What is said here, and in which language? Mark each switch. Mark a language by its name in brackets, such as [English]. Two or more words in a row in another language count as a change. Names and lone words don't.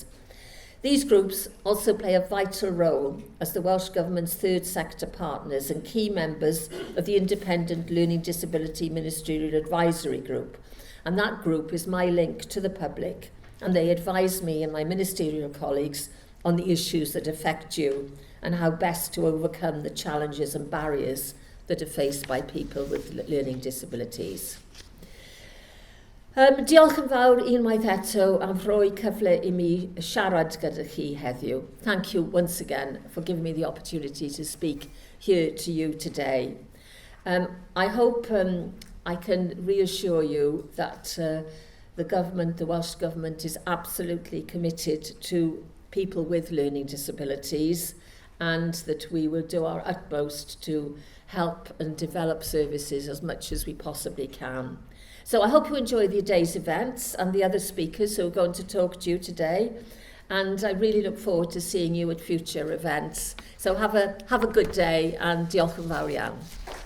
[English] These groups also play a vital role as the Welsh Government's third sector partners and key members of the Independent Learning Disability Ministerial Advisory Group. And that group is my link to the public, and they advise me and my ministerial colleagues on the issues that affect you and how best to overcome the challenges and barriers that are faced by people with learning disabilities. [Welsh] Diolch yn fawr unwaith eto am rhoi cyfle I mi siarad gyda chi heddiw. [English] Thank you once again for giving me the opportunity to speak here to you today. I hope I can reassure you that the government, the Welsh Government, is absolutely committed to people with learning disabilities, and that we will do our utmost to help and develop services as much as we possibly can. So I hope you enjoy the day's events and the other speakers who are going to talk to you today, and I really look forward to seeing you at future events. So have a good day, and [Welsh] diolch yn fawr iawn.